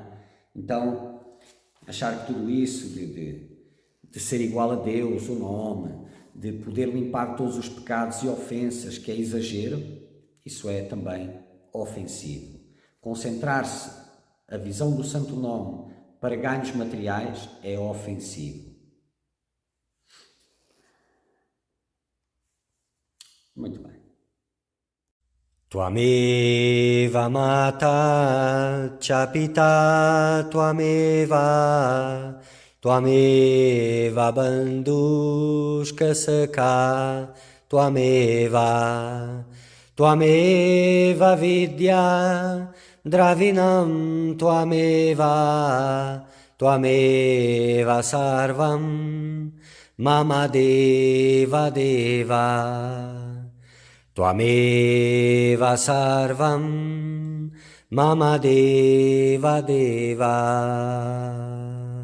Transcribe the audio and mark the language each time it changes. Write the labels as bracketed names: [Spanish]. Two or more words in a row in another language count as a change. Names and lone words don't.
[Portuguese] Então, achar que tudo isso de ser igual a Deus, o nome, de poder limpar todos os pecados e ofensas, que é exagero, isso é também ofensivo. Concentrar-se a visão do santo nome para ganhos materiais é ofensivo. Muito bem. [Sanskrit] त्वमेव माता च पिता त्वमेव त्वमेव बन्धुश्च सखा त्वमेव त्वमेव विद्या द्रविणं त्वमेव त्वमेव सर्वं मम देव देव त्वमेव सर्वं मम देव देव.